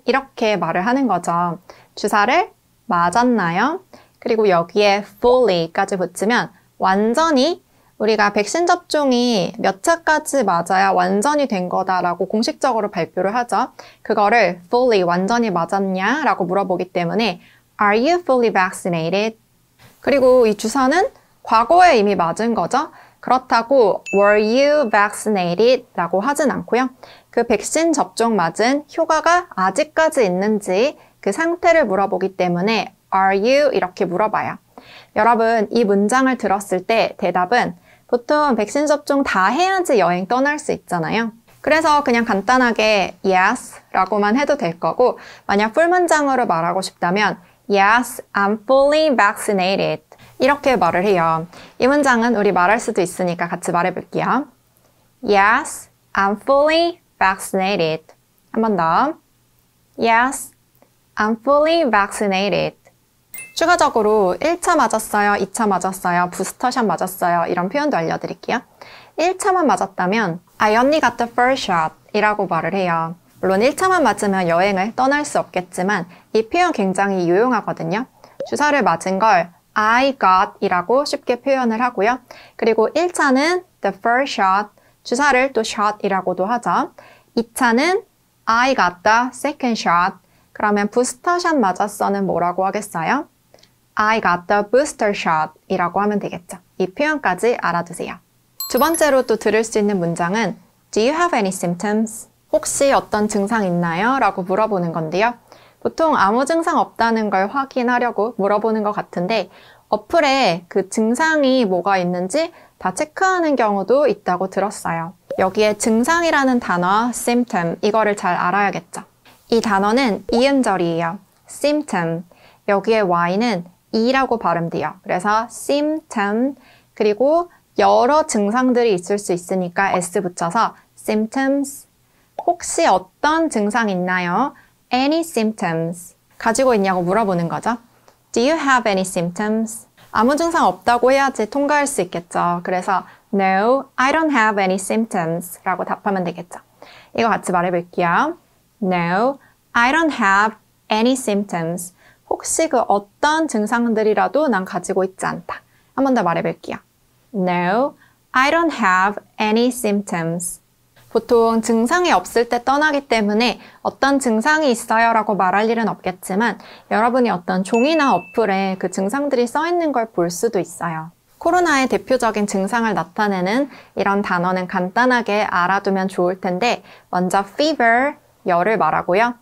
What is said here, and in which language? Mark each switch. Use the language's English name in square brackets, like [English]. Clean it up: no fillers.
[Korean] 이렇게 말을 하는 거죠. 주사를 맞았나요? 그리고 여기에 fully까지 붙이면 완전히 우리가 백신 접종이 몇 차까지 맞아야 완전히 된 거다라고 공식적으로 발표를 하죠. 그거를 fully 완전히 맞았냐? 라고 물어보기 때문에 [English] Are you fully vaccinated? [Korean] 그리고 이 주사는 과거에 이미 맞은 거죠. [English] 그렇다고 Were you vaccinated? [Korean] 라고 하진 않고요. 그 백신 접종 맞은 효과가 아직까지 있는지 그 상태를 물어보기 때문에 Are you? 이렇게 물어봐요. 여러분, 이 문장을 들었을 때 대답은 보통 백신 접종 다 해야지 여행 떠날 수 있잖아요. 그래서 그냥 간단하게 Yes 라고만 해도 될 거고 만약 풀문장으로 말하고 싶다면 [English] Yes, I'm fully vaccinated. [Korean] 이렇게 말을 해요. 이 문장은 우리 말할 수도 있으니까 같이 말해볼게요. [English] Yes, I'm fully vaccinated. [Korean] 한 번 더. [English] Yes, I'm fully vaccinated. [Korean] 추가적으로 1차 맞았어요, 2차 맞았어요, 부스터샷 맞았어요 이런 표현도 알려드릴게요. 1차만 맞았다면 [English] I only got the first shot [Korean] 이라고 말을 해요. 물론 1차만 맞으면 여행을 떠날 수 없겠지만 이 표현 굉장히 유용하거든요. 주사를 맞은 걸 I got 이라고 쉽게 표현을 하고요. 그리고 1차는 the first shot, 주사를 또 shot이라고도 하죠. 2차는 [English] I got the second shot. [Korean] 그러면 부스터샷 맞았어는 뭐라고 하겠어요? [English] I got the booster shot [Korean] 이라고 하면 되겠죠. 이 표현까지 알아두세요. 두 번째로 또 들을 수 있는 문장은 [English] Do you have any symptoms? [Korean] 혹시 어떤 증상 있나요? 라고 물어보는 건데요. 보통 아무 증상 없다는 걸 확인하려고 물어보는 것 같은데 어플에 그 증상이 뭐가 있는지 다 체크하는 경우도 있다고 들었어요. 여기에 증상이라는 단어, symptom, 이거를 잘 알아야겠죠. 이 단어는 이음절이에요. [English] symptom. [Korean] 여기에 y는 이라고 발음돼요. 그래서 symptom, 그리고 여러 증상들이 있을 수 있으니까 s 붙여서 symptoms. 혹시 어떤 증상 있나요? Any symptoms. 가지고 있냐고 물어보는 거죠. [English] Do you have any symptoms? [Korean] 아무 증상 없다고 해야지 통과할 수 있겠죠. 그래서 [English] No, I don't have any symptoms [Korean] 라고 답하면 되겠죠. 이거 같이 말해볼게요. [English] No, I don't have any symptoms. [Korean] 혹시 그 어떤 증상들이라도 난 가지고 있지 않다. 한 번 더 말해볼게요. [English] No, I don't have any symptoms. [Korean] 보통 증상이 없을 때 떠나기 때문에 어떤 증상이 있어요 라고 말할 일은 없겠지만 여러분이 어떤 종이나 어플에 그 증상들이 써 있는 걸 볼 수도 있어요. 코로나의 대표적인 증상을 나타내는 이런 단어는 간단하게 알아두면 좋을 텐데 먼저 fever, 열을 말하고요.